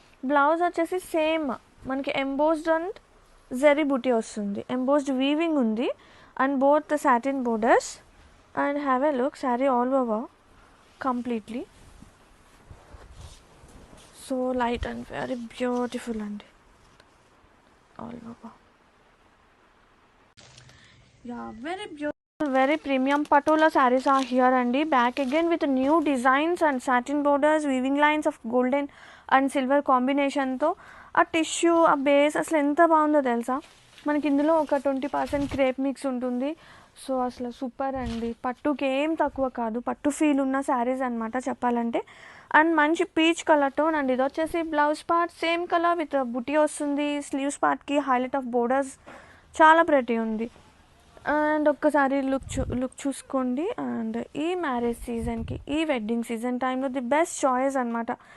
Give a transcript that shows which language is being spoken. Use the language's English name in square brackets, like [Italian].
[Telugu] Blouse వచ్చేసి same మనకి embossed and zari బుటీ వస్తుంది. [English] Embossed weaving ఉంది and both satin borders. And have a look. Sari all over completely so light and very beautiful అండి. All over very beautiful, very premium patola sarees are here and back again with new designs and satin borders, weaving lines of golden and silver combination తో [Telugu] ఆ tissue, ఆ base అసలు ఎంత బాగుందో తెలుసా. మనకి ఇందులో ఒక 20% క్రేప్ మిక్స్ ఉంటుంది. సో అసలు సూపర్ అండి. పట్టుకి ఏం తక్కువ కాదు, పట్టు ఫీల్ ఉన్న శారీస్ అనమాట చెప్పాలంటే. అండ్ మంచి పీచ్ కలర్ టోన్. అండ్ ఇది వచ్చేసి blouse part same colour with బుటీ వస్తుంది. స్లీవ్స్ పార్ట్కి హైలైట్ ఆఫ్ బోర్డర్స్, చాలా ప్రెటీ ఉంది. అండ్ ఒక్కసారి లుక్ చూసుకోండి. అండ్ ఈ మ్యారేజ్ సీజన్కి, ఈ వెడ్డింగ్ సీజన్ టైంలో ది బెస్ట్ చాయిస్ అనమాట.